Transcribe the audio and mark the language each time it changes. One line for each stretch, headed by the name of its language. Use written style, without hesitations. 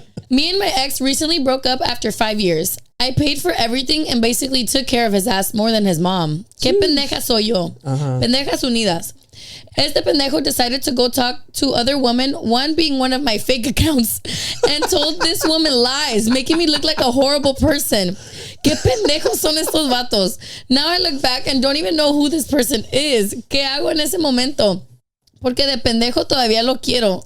English: Me and my ex recently broke up after 5 years. I paid for everything and basically took care of his ass more than his mom. ¿Qué pendeja soy yo? Pendejas unidas. Este pendejo decided to go talk to other women, one being one of my fake accounts, and told this woman lies, making me look like a horrible person.
Spanish: ¿Qué pendejos son estos vatos?
English: Now I look back and don't even know who this person is.
Spanish: ¿Qué hago en ese momento? Porque de pendejo todavía lo quiero.